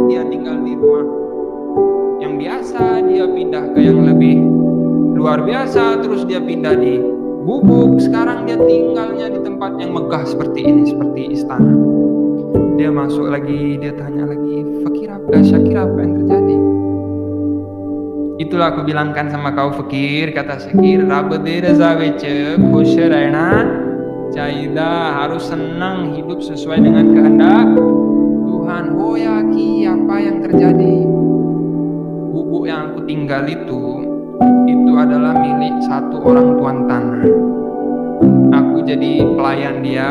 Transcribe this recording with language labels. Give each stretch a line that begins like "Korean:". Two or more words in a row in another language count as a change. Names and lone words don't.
Indonesian: Dia tinggal di rumah yang biasa, dia pindah ke yang lebih luar biasa, terus dia pindah di gubuk, sekarang dia tinggalnya di tempat yang megah seperti ini, seperti istana. Dia masuk lagi, dia tanya lagi, Fakir apa, Syakir apa yang terjadi? Itulah aku bilangkan sama kau Fakir, kata Syakir,
Punjabi: ਰੱਬਦੇ ਰਜ਼ਾ ਵਿਚ ਖੁਸ਼ ਰਹਿਣਾ ਚਾਹੀਏ.
Indonesian: Harus senang, hidup sesuai dengan kehendak Tuhan. Oh ya Ki, apa yang terjadi? Gubuk yang aku tinggal itu adalah milik satu orang tuan tanah. Aku jadi pelayan dia.